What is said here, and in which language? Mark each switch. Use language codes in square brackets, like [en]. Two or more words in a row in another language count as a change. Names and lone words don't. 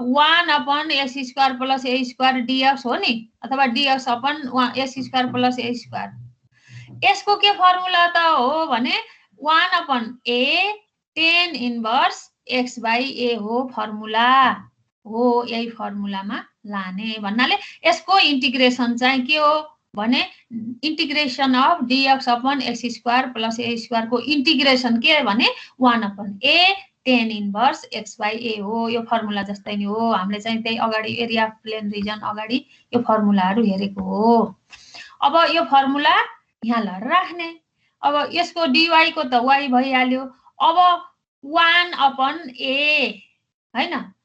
[en] 1 upon x square plus a square dx [ne] dx हो नि अथवा [en] dx upon x square plus a square [ne] यसको के फर्मुला त हो भने 1 [en] upon a tan inverse x by a [ne] हो फर्मुला हो यही फर्मुलामा लाने भन्नाले यसको इन्टिग्रेसन चाहिँ के हो भने [en] integration of dx upon x square plus a square [ne] को इन्टिग्रेसन के भने [en] 1 upon a tan inverse x by a [ne] हो यो फर्मुला जस्तै नि हो हामीले चाहिँ त्यही अगाडि [en] area of plane region [ne] अगाडि यो फर्मुलाहरु हेरेको हो अब यो फर्मुला यहाँ ल राख्ने अब यसको dy को त y भइहाल्यो अब [en] 1 upon a [ne] हैन